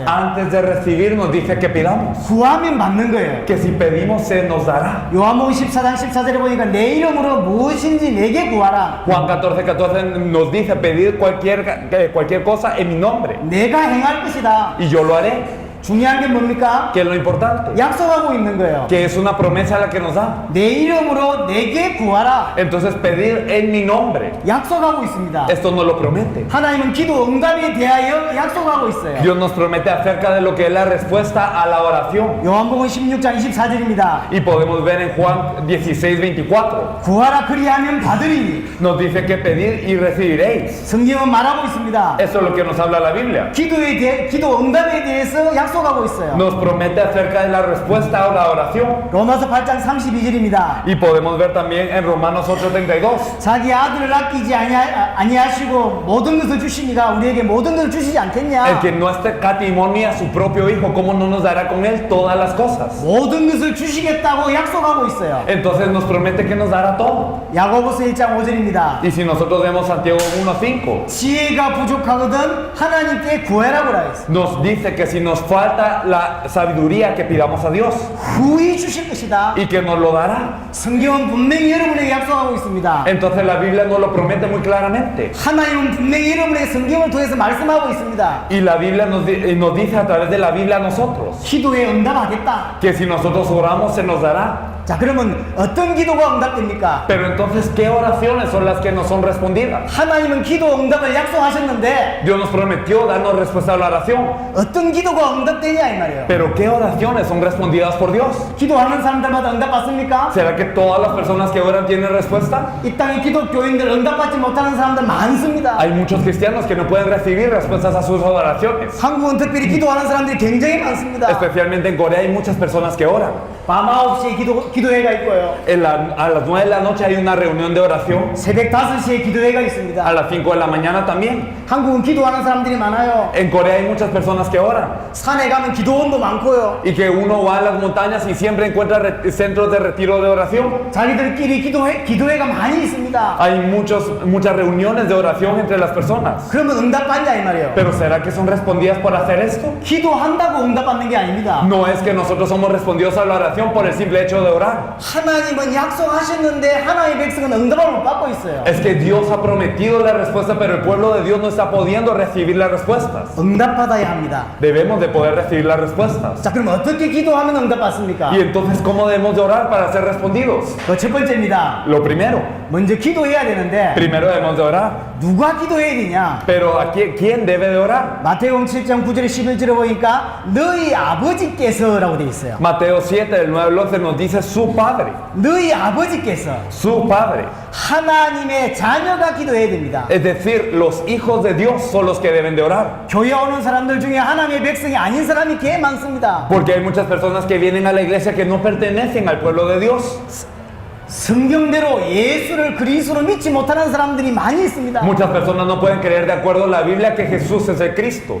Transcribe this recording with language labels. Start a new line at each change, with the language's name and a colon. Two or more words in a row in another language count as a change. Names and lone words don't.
Spanish: Antes de recibir nos dice que pidamos,
Korean: 구하면 받는 거예요.
Spanish: que si pedimos se nos dará.
Korean: 요한복음 14장 14절에 보니까 내 이름으로 무엇인지 내게 구하라.
Spanish: Juan 14:14 nos dice pedir cualquier cosa en mi nombre
Korean: 내가 행할 것이다.
Spanish: y yo lo haré.
Korean: 중요한 게 뭡니까?
Spanish: Que es lo importante,
Korean: 약속하고 있는 거예요.
Spanish: que es una promesa la que nos da.
Korean: 내 이름으로 내게 구하라.
Spanish: Entonces pedir en mi nombre,
Korean: 약속하고 있습니다.
Spanish: esto nos lo promete.
Korean: 하나님은 기도 응답에 대하여 약속하고 있어요.
Spanish: Dios nos promete acerca de lo que es la respuesta a la oración.
Korean: 요한복음 16장 24절입니다.
Spanish: Y podemos ver en Juan 16:24.
Korean: 구하라 그리하면 받으리니.
Spanish: Nos dice que pedir y recibiréis.
Korean: 성경은 말하고 있습니다.
Spanish: Eso es lo que nos habla la Biblia.
Korean: 기도 응답에 대해서 약속하고 있어요.
Spanish: Nos promete acerca de la respuesta a la oración.
Korean: 로마서 8장 32절입니다.
Spanish: Y podemos ver también en Romanos 8:32.
Korean: 자기 아들을 아끼지 아니하시고 모든 것을 주시니가 우리에게 모든 것을 주시지
Spanish: El
Korean: 않겠냐?
Spanish: que no escatimó a su propio hijo, ¿cómo no nos dará con él todas las cosas?
Korean: 모든 것을 주시겠다고 약속하고 있어요.
Spanish: Entonces nos promete que nos dará todo.
Korean: 야고보서 1장 5절입니다.
Spanish: Y si nosotros vemos Santiago 1:5,
Korean: 지혜가 부족하거든 하나님께 구하라고 그랬어요.
Spanish: nos dice que si nos falta la sabiduría que pidamos a Dios
Korean: 후히 주실 것이다.
Spanish: y que nos lo dará.
Korean: 성경은 분명히 여러분에게 약속하고 있습니다.
Spanish: Entonces la Biblia nos lo promete muy claramente.
Korean: 하나님은 분명히 여러분에게 성경을 통해서 말씀하고 있습니다.
Spanish: Y la Biblia nos dice a través de la Biblia a nosotros
Korean: 기도에 응답하겠다.
Spanish: que si nosotros oramos se nos dará.
Korean: 자, 그러면 어떤 기도가 응답됩니까?
Spanish: Pero entonces, ¿qué oraciones son las que nos son respondidas?
Korean: 하나님은 기도 응답을 약속하셨는데
Spanish: Dios nos prometió darnos respuesta a la oración.
Korean: 어떤 기도가 응답되냐 이 말이에요.
Spanish: Pero ¿qué oraciones son respondidas por Dios?
Korean: 기도하는 사람들마다 응답받습니까?
Spanish: ¿Será que todas las personas que oran tienen respuesta?
Korean: 이 땅의 기독교인들 응답받지 못하는 사람들 많습니다.
Spanish: Hay muchos cristianos que no pueden recibir respuestas a sus oraciones.
Korean: 한국은 특별히 기도하는 사람들이 굉장히 많습니다.
Spanish: Especialmente en Corea hay muchas personas que oran.
Korean: 밤 9시에 기도회가 있고요.
Spanish: A las 9 de la noche hay una reunión de oración.
Korean: 새벽 5시에 기도회가
Spanish: A
Korean: 있습니다.
Spanish: las 5 de la mañana también.
Korean: 한국은 기도하는 사람들이 많아요.
Spanish: En Corea hay muchas personas que oran.
Korean: 산에 가면 기도원도 많고요.
Spanish: Y que uno va a las montañas y siempre encuentra centros de retiro de oración.
Korean: 자기들끼리 기도회가 많이 있습니다.
Spanish: Hay muchas reuniones de oración entre las personas.
Korean: 그러면 응답받냐 이 말이에요.
Spanish: Pero ¿será que son respondidas por hacer esto?
Korean: 기도한다고 응답받는 게 아닙니다.
Spanish: No es que nosotros somos respondidos a la oración por el simple hecho de orar.
Korean: 하나님은 약속하셨는데 하나님의 백성은 응답을 못 받고 있어요.
Spanish: Es que Dios ha prometido la respuesta, pero el pueblo de Dios no está pudiendo recibir las respuestas.
Korean: 응답받아야 합니다.
Spanish: Debemos de poder recibir las respuestas.
Korean: 자, 그럼 어떻게 기도하면 응답받습니까?
Spanish: Y entonces, ¿cómo debemos de orar para ser respondidos?
Korean: 첫 번째입니다.
Spanish: Lo primero,
Korean: 먼저 기도해야 되는데
Spanish: primero debemos de orar.
Korean: 누가 gido해야 되냐?
Spanish: Pero ¿quién debe de orar?
Korean: 마태복음 7장 9절에 11절에 보니까 너희 아버지께서라고 돼 있어요.
Spanish: Mateo 7, del 9 al 11 nos dice su padre.
Korean: 너희 아버지께서
Spanish: Su padre.
Korean: 하나님의 자녀가 기도해야 됩니다.
Spanish: Es decir, los hijos de Dios son los que deben de orar.
Korean: 교회 오는 사람들 중에 하나님의 백성이 아닌 사람이 꽤 많습니다.
Spanish: Porque hay muchas personas que vienen a la iglesia que no pertenecen al pueblo de Dios.
Korean: 성경대로 예수를 그리스도로 믿지 못하는 사람들이 많이 있습니다.
Spanish: Muchas personas no pueden creer de acuerdo a la Biblia que Jesús es el Cristo,